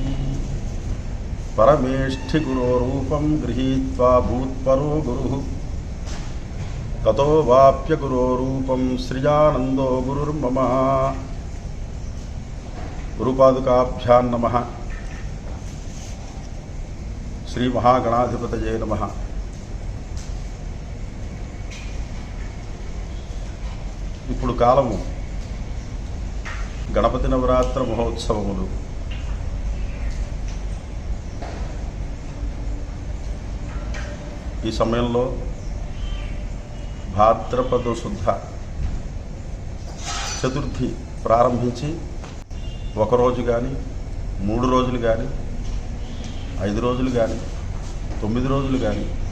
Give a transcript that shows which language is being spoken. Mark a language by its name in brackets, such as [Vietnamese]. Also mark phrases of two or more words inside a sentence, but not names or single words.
[Sanskrit] परमेष्ठिगुरोरूपं गृहीत्वा भूत्परो गुरुः ततो वाप्य गुरोरूपं श्रियानन्दो गुरुर्मम। गुरुपादुकाभ्यां नमः। श्री महागणाधिपतये नमः। [Telugu] ఇప్పుడు కాలము గణపతి నవరాత్ర మహోత్సవములు. ఈ సమయంలో భాద్రపద శుద్ధ చతుర్థి ప్రారంభించి ఒకరోజు కానీ 3 రోజులు కానీ 5 రోజులు కానీ 9 రోజులు కానీ